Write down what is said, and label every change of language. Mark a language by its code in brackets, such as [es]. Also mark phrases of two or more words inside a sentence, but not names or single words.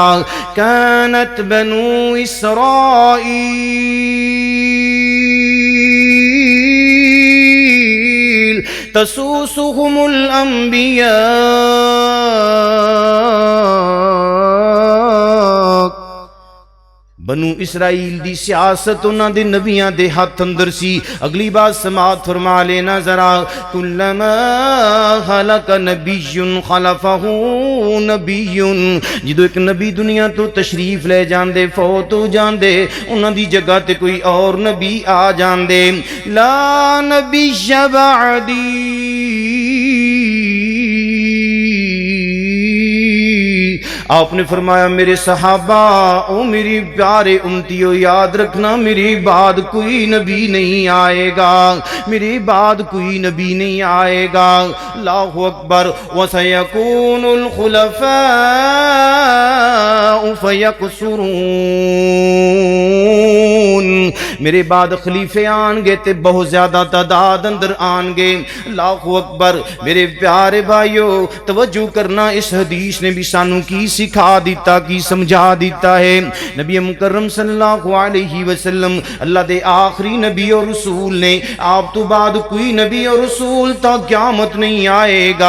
[ar] کانت بنو اسرائیل تسوسهم الانبیاء. [pa] بنو اسرائیل دی سیاست انہاں دے نبیاں دے ہاتھ اندر سی. اگلی بات سماعت فرما لینا ذرا. [ar] کلما خلق نبی خلفہ نبی. [pa] جدو ایک نبی دنیا تو تشریف لے جاندے فوت ہو جاندے انہاں دی جگہ تے کوئی اور نبی آ جاندے. [ar] لا نبی بعدی [pa] آپ نے فرمایا میرے صحابہ او میری پیارے امتیو یاد رکھنا میری بعد کوئی نبی نہیں آئے گا، میری بعد کوئی نبی نہیں آئے گا. [ar] اللہ اکبر. وَسَيَكُونُ الْخُلَفَاءُ فَيَقْصُرُونَ. [pa] میرے بعد خلیفے آن گے تے بہت زیادہ تعداد اندر آن گے. [ar] اللہ اکبر. [pa] میرے پیارے بھائیو توجہ کرنا اس حدیث نے بھی سانو کی سکھا دیتا کی سمجھا دیتا ہے. نبی مکرم [ar] صلی اللہ علیہ وسلم [pa] اللہ دے آخری نبی اور رسول نے آپ تو بعد کوئی نبی اور رسول تا قیامت نہیں آئے گا.